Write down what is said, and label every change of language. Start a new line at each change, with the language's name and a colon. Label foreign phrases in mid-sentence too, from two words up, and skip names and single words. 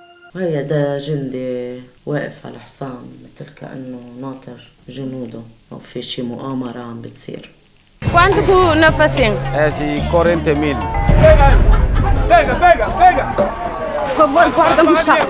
Arabic: وهي ده جندي واقف على حصان مثل كأنه ناطر جنوده أو في شي مؤامرة عم بتصير.
Portuguese: Quanto que na fazenda? É assim, 40.000. Pega, pega, pega! Por favor, guarda-me os sacos!